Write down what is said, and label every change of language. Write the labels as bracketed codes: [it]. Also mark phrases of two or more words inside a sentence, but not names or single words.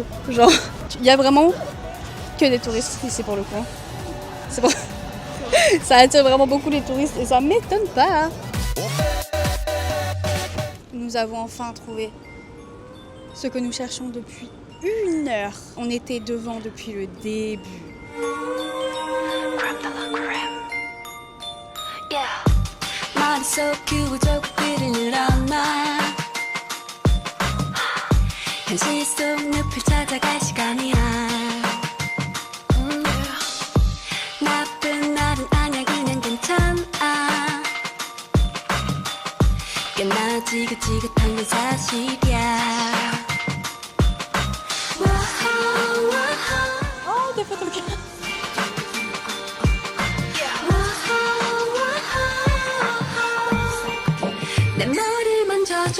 [fr] Genre, il y a vraiment que des touristes ici pour le coup. C'est bon. Ça attire vraiment beaucoup les touristes et ça m'étonne pas. Nous avons enfin trouvé ce que nous cherchons depuis 1 heure. On était devant depuis le début. [ko] 현실 속 늪을 찾아갈 시간이야. 나쁜 날은 아니야 그냥 괜찮아. 꽤나 지긋지긋한 건 사실이야. [fr] Oh, des photos. [ko] 내 머리를 만져줘.